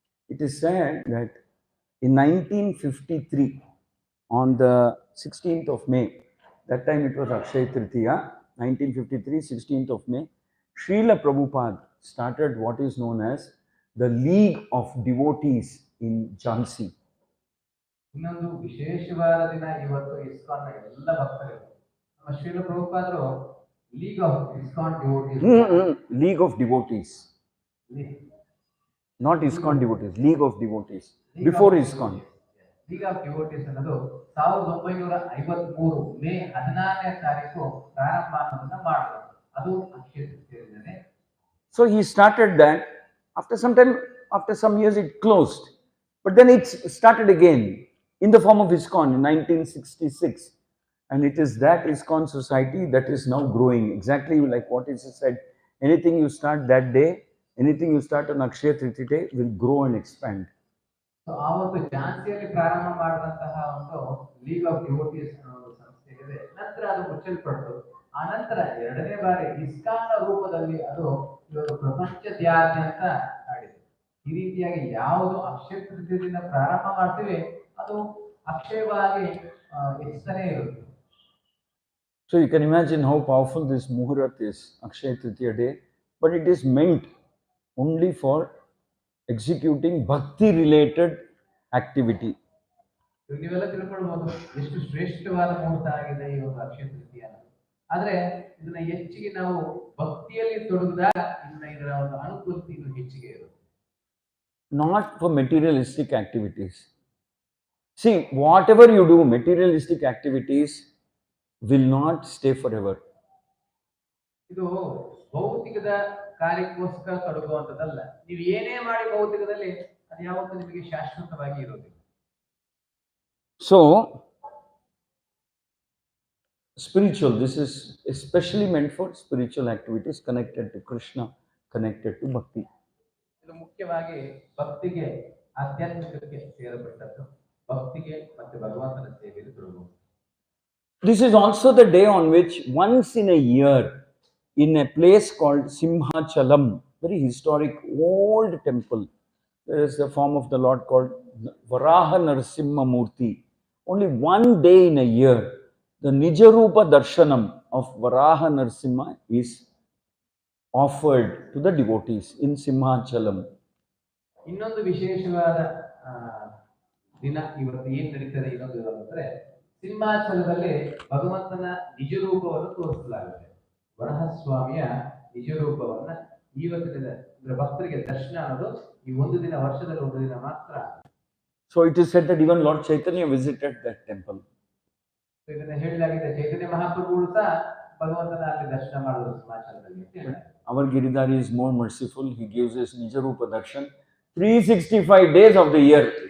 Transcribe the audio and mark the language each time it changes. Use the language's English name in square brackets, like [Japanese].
[English] It is said that in 1953, on the 16th of May, that time it was Akshaya Tritiya, 1953, 16th of May, Srila Prabhupada started what is known as the League of Devotees in Jhansi. [Kannada] ಇನ್ನೊಂದು ವಿಶೇಷವಾದ ದಿನ ಇವತ್ತು ISKCON ಎಲ್ಲ ಭಕ್ತರು ನಮ್ಮ Srila ಪ್ರಭುಪಾದರು league of ISKCON devotees [English] League of Devotees, not Iskcon devotees, League of Devotees, before Iskcon. [Kannada] League of devotees ಅನ್ನೋದು 1953 ಮೇ 14ನೇ ತಾರೀಕು ಪ್ರಾರಂಭ ಅನ್ನೋದನ್ನ ಮಾಡಿದ್ರು. ಅದು ಅಕ್ಷಯ ತೃತೀಯ ದಿನನೇ. [English] So he started that. After some time, after some years, it closed, but then it started again in the form of Iskcon in 1966, and it is that Iskcon society that is now growing, exactly like what is said. Anything you start that day, anything you start on Akshaya Tritiya day will grow and expand. [Kannada] So ಆವತ್ತು ಝಾನ್ಸಿಯಲ್ಲಿ ಪ್ರಾರಂಭ ಮಾಡಿದಂತಹ ಒಂದು league of devotees ಅನ್ನೋ ಒಂದು ಸಂಸ್ಥೆ ಇದೆ. ನಂತರ ಅದು ಮುಚ್ಚಲ್ಪಟ್ಟು ಆ ನಂತರ ಎರಡನೇ ಬಾರಿ ಇಸ್ಕಾನ್ನ ರೂಪದಲ್ಲಿ ಅದು ಇವಾಗ ಪ್ರಪಂಚದಾದ್ಯಂತ ಆಡಿದೆ. ಈ ರೀತಿಯಾಗಿ ಯಾವುದು ಅಕ್ಷಯ ತೃತೀಯದಿಂದ ಪ್ರಾರಂಭ ಮಾಡ್ತೀವಿ ಅದು ಅಕ್ಷಯವಾಗಿ ಹೆಚ್ಚುತ್ತಾನೆ ಇರುತ್ತೆ. [English] So you can imagine how powerful this Muhurat is, Akshaya Tritiya day, but it is meant only for executing bhakti related activity. [Kannada] ನೀವೆಲ್ಲ ತಿಳ್ಕೊಳ್ಬಹುದು ಎಷ್ಟು ಶ್ರೇಷ್ಠವಾದ ಮುಹೂರ್ತ ಆಗಿದೆ ಈ ಒಂದು ಅಕ್ಷಯ ತೃತೀಯ. ಆದ್ರೆ ಇದನ್ನ ಹೆಚ್ಚಿಗೆ ನಾವು ಭಕ್ತಿಯಲ್ಲಿ ತೊಡಗಿದಾಗ ಇದರ ಒಂದು ಅನುಕೂಲತೆ ಇನ್ನು ಹೆಚ್ಚಿಗೆ ಇರುತ್ತೆ. [English] Not for materialistic activities. See, whatever you do, materialistic activities will not stay forever. [Kannada] ಇದು ಭೌತಿಕದ ಕಾರ್ಯಕ್ಕೋಸ್ಕರ ತೊಡಗುವಂಥದ್ದಲ್ಲ. ನೀವು ಏನೇ ಮಾಡಿ ಭೌತಿಕದಲ್ಲಿ ಅದು ಯಾವತ್ತೂ ನಿಮಗೆ ಶಾಶ್ವತವಾಗಿ ಇರೋದಿಲ್ಲ. [English] So spiritual, this is especially meant for spiritual activities connected to Krishna, connected to bhakti. [Kannada] ಇದು ಮುಖ್ಯವಾಗಿ ಭಕ್ತಿಗೆ, ಆಧ್ಯಾತ್ಮಿಕಕ್ಕೆ ಸೇರಪಟ್ಟದ್ದು. ಭಕ್ತಿಗೆ ಮತ್ತು ಭಗವಂತನ ಸೇವೆಯಲ್ಲಿ ತೊಡಗುವುದು. [English] This is also the day on which once in a year, in a place called Simhachalam, very historic old temple, there is a form of the Lord called Varaha Narasimha Murti. Only one day in a year, the Nijarupa Darshanam of Varaha Narasimha is offered to the devotees in Simhachalam. [Kannada] ಇನ್ನೊಂದು ವಿಶೇಷವಾದ ಆ, ದಿನ ಇವತ್ತು ಏನ್ ನಡೀತದೆ ಇನ್ನೊಂದು ಅಂದ್ರೆ ಸಿಂಹಾಚಲದಲ್ಲಿ ಭಗವಂತನ ನಿಜ ರೂಪವನ್ನು ತೋರಿಸಲಾಗುತ್ತೆ. ವರಹಸ್ವಾಮಿಯ ನಿಜ ರೂಪವನ್ನ ಇವತ್ತಿನ ಅಂದ್ರೆ ಭಕ್ತರಿಗೆ ದರ್ಶನ ಅನ್ನೋದು ಈ ಒಂದು ದಿನ, ವರ್ಷದಲ್ಲಿ ಒಂದು ದಿನ ಮಾತ್ರ. [English] So it is said that even Lord Chaitanya visited that temple. [Kannada] ಇದನ್ನ ಹೇಳಲಾಗಿದೆ, ಚೈತನ್ಯ ಮಹಾಪ್ರಭುಗಳು ಸಹ ಭಗವಂತನ ಅಲ್ಲಿ ದರ್ಶನ ಮಾಡಿದ್ರು ಸಿಂಹಾಚಲದಲ್ಲಿ ಅಂತ ಹೇಳ್ತಾರೆ. [English] Our Giridhari is more merciful. He gives us Nijarupa Darshan 365 days of the year.